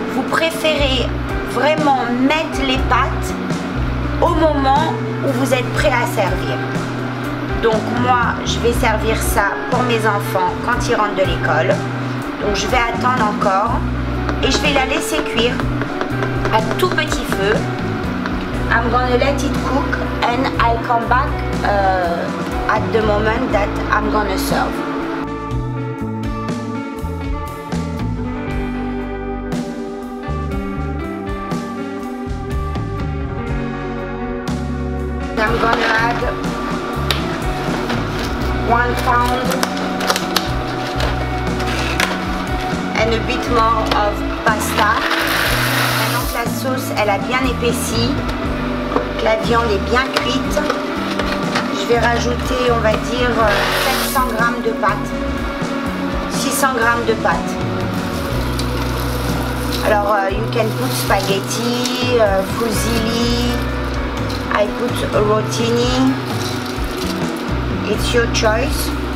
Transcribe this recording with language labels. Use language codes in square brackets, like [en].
[fr] préférez vraiment mettre les pâtes au moment où vous êtes prêt à servir. Donc moi, je vais servir ça pour mes enfants quand ils rentrent de l'école. Donc je vais attendre encore et je vais la laisser cuire à tout petit feu. [en] I'm gonna let it cook and I'll come back at the moment that I'm gonna serve. I'm gonna add 1 pound and a bit more of pasta. [fr] Maintenant que la sauce elle a bien épaissi, que la viande est bien cuite, je vais rajouter, on va dire, 700 g de pâtes, 600 g de pâtes. [en] Alors, you can put spaghetti, fusilli, I put rotini, it's your choice.